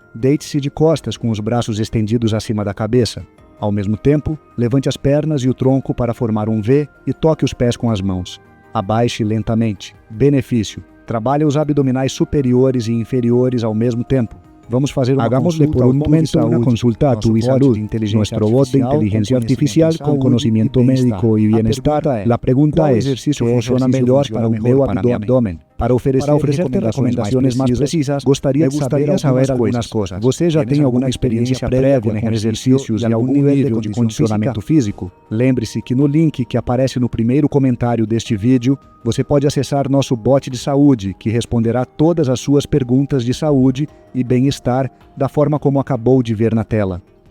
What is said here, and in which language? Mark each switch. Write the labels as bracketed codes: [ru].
[pt] Deite-se de costas com os braços estendidos acima da cabeça. Ao mesmo tempo, levante as pernas e o tronco para formar um V e toque os pés com as mãos. Abaixe lentamente. Benefício: trabalhe os abdominais superiores e inferiores ao mesmo tempo. Vamos fazer uma consulta a tu y salud. [es] Nuestro bot de inteligencia artificial con conocimiento médico y bienestar. La pregunta es, ¿qué funciona mejor para [pt] o meu abdômen? Para oferecerte recomendações mais precisas, gostaria de saber algumas coisas. Você já tem alguma experiência prévia com exercícios e algum nível de condicionamento físico? Lembre-se que no link que aparece no primeiro comentário deste vídeo, você pode acessar nosso bot de saúde, que responderá todas as suas perguntas de saúde e bem-estar da forma como acabou de ver na tela.